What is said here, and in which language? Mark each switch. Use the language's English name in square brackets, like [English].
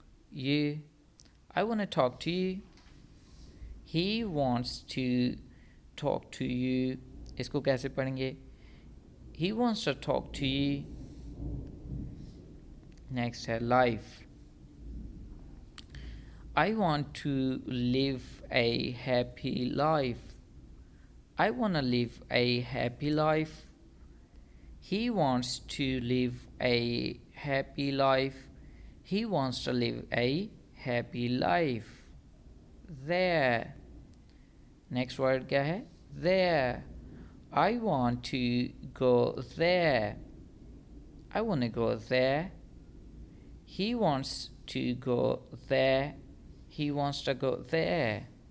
[English] You. I want to talk to you. He wants to talk to you. [Hindi] इसको कैसे पढ़ेंगे? [English] He wants to talk to you. [Hindi] Next है life. [English] I want to live a happy life. I want to live a happy life. He wants to live a happy life. He wants to live a happy life. There. [Hindi] Next word क्या है? [English] There. I want to go there. I want to go there. He wants to go there. He wants to go there.